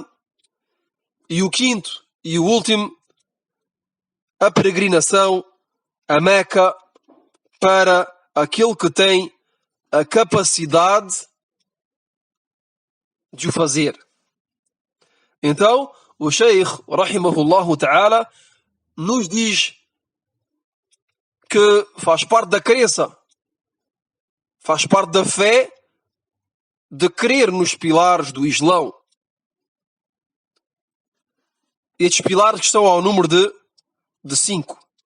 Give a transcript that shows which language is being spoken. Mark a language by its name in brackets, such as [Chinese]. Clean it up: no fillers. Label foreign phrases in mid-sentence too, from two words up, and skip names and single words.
[Portuguese] E o quinto e o último, a peregrinação a Meca para aquele que tem a capacidade de o fazer. Então, o Sheikh, [Arabic] رحمه الله تعالى, [Portuguese] nos diz que faz parte da crença, faz parte da fé de crer nos pilares do Islão. Estes pilares que estão ao número de 5.